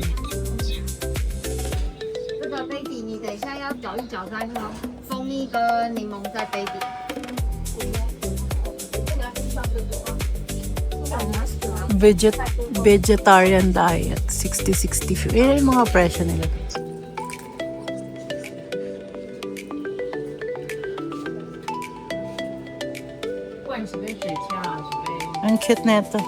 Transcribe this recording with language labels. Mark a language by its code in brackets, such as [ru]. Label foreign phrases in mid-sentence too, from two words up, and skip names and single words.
[zh] 这个杯底你等一下要搅一搅再喝，蜂蜜跟柠檬在杯底。 [en] Vegetarian diet, 60-60. [tl] Yan yung mga presyo nila. Ang cute na ito.